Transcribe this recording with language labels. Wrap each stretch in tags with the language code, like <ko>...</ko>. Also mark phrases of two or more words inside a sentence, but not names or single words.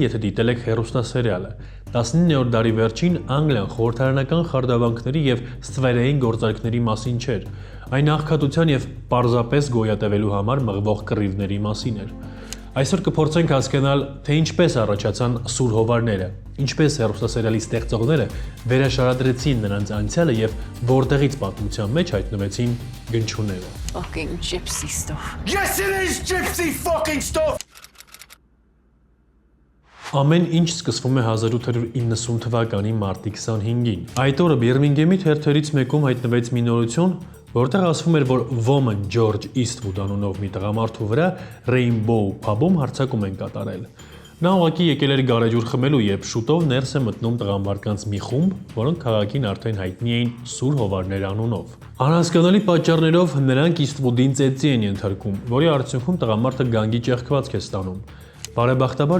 <hy>եթե դիտել եք հեռուստասերիալը։ 19-րդ դարի վերջին Անգլիան խորհրդարանական խարդավանքների եւ ստվերային գործարքների մասին չէր։ Այն աղքատության եւ պարզապես գոյատևելու համար մղվող կռիվների մասին էր։ Այսօր կփորձենք հասկանալ, թե ինչպես առաջացան Սուր հովարները, ինչպես հեռուստասերիալի ստեղծողները վերաշարադրեցին նրանց անցյալը եւ որտեղից պատմության մեջ հայտնվեցին գնչուները։</hy> <en>Fucking gypsy stuff. Yes, it is gypsy fucking stuff!</en> <hy>Ամեն ինչ սկսվում է 1890 թվականի մարտի 25-ին։ Այդ օրը Բիրմինգեմի թերթերից մեկում հայտնվեց մի նորություն, որտեղ ասվում էր, որ ոմն Ջորջ Իսթվուդ անունով մի տղամարդու վրա Rainbow Pub-ում հարձակում են կատարել։ Նա ուղղակի եկել էր գարեջուր խմելու, երբ շուտով ներս է մտնում տղամարդկանց մի խումբ, որոնք քաղաքին արդեն հայտնի էին Սուր հովարներ անունով։ Անհասկանալի պատճառներով նրանք Իսթվուդին ծեծի են ենթարկում, որի արդյունքում տղամարդը գանգի ճեղքվածք է ստանում։ Բարեբախտաբար</hy>